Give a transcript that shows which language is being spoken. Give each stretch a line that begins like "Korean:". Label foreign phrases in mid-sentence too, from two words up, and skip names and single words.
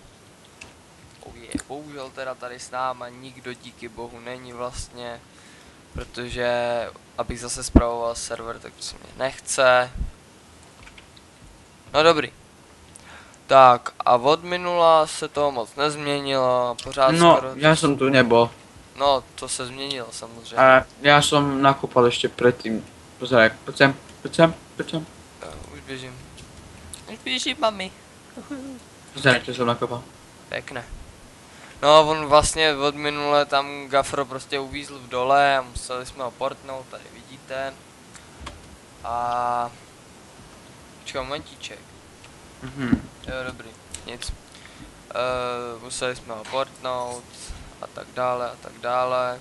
Czech: Bohužel teda tady s náma nikdo díky bohu není vlastně, protože abych zase spravoval server, tak to se mě nechce. No dobrý. Tak a od minula se to moc nezměnilo, pořád No, skoro...
Slovak: ja som tu nebol.
Czech: No, to se změnilo samozřejmě.
Slovak: A ja som nakúpal ešte predtým. Pozeraj, poď sem, poď sem, poď sem.
Czech: Už běžím. Už běžím, mami.
Slovak: Pozeraj, čo som nakúpal.
Czech: Pěkné. No, on vlastně od minule tam Gafro prostě uvízl v dole a museli jsme ho portnout, tady vidíte. A... Počkej, momentíček. Jo, dobrý, nic. Museli jsme ho portnout a tak dále a tak dále.